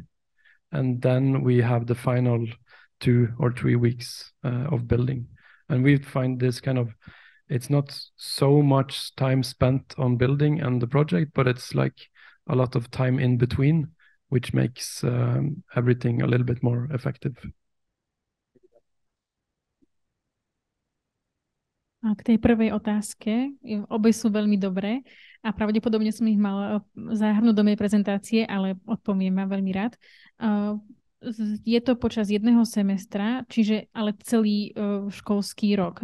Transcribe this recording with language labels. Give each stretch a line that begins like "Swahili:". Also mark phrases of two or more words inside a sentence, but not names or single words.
English: And then we have the final 2 or 3 weeks of building. And we find this kind of, it's not so much time spent on building and the project, but it's like a lot of time in between, which makes everything a little bit more effective.
Slovak: K tej prvej otázke, obe sú veľmi dobré a pravdepodobne som ich mal zahrnúť do mojej prezentácie, ale odpoviem vám veľmi rád. Je to počas 1 semestra, čiže ale celý školský rok.